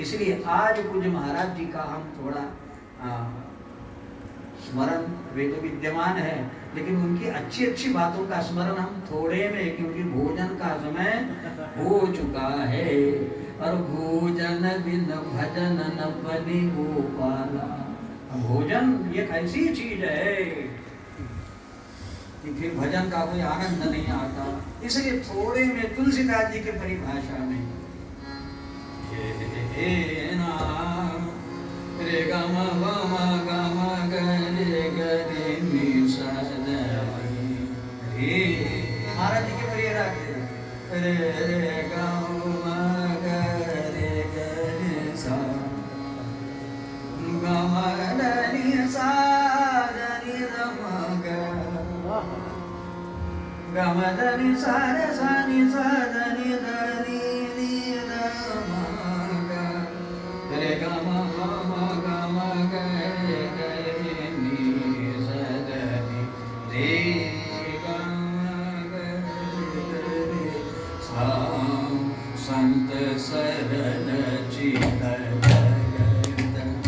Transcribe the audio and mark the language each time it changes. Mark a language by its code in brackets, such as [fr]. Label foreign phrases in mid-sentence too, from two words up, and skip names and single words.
[hi] इसलिए आज पूज्य महाराज जी का हम थोड़ा स्मरण, वे तो विद्यमान है, लेकिन उनकी अच्छी अच्छी बातों का स्मरण हम थोड़े में, क्योंकि भोजन का समय हो चुका है, और भोजन बिन भजन न बने गोपाला। भोजन ये ऐसी चीज है कि फिर भजन का कोई आनंद नहीं आता। इसलिए थोड़े में तुलसीदास जी के परिभाषा में रे ग म ग म ग रे नि सा रे। महाराज जी के प्रिय राग रे रे ग म ग रे सा ग म रे सा रे म ग ग म रे सा रे सा नि सा रे रे नि म ग रे ग म संत शरण चित जगत,